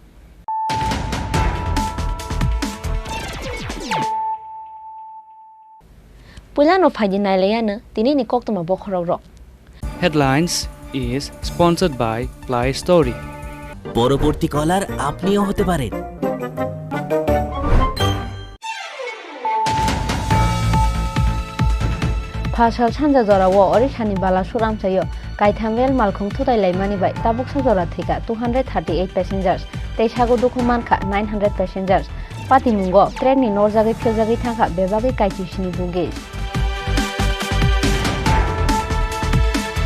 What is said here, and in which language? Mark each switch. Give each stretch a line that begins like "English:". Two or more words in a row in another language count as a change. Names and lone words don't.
Kok Borok: पुलानो फाइदि नाइलायानो दिनैनि कक्तमा बखराव र
English: Headlines is sponsored by Play Story।
Bangla: পরবর্তী কলার আপনিও হতে পারেন।
Kok Borok: फासाव सानजा जराव ओरिसानि बालासुराम सायो गायथामरेल मालखं थुदाइलायमानि बाय ताबुक साजरा थेका 238 passengers तेसागो दुखु मानखा 900 passengers पातिमुंगो ट्रेननि नरजागै फिलजागै थांखा बेबागै काइचिसिनि बुगे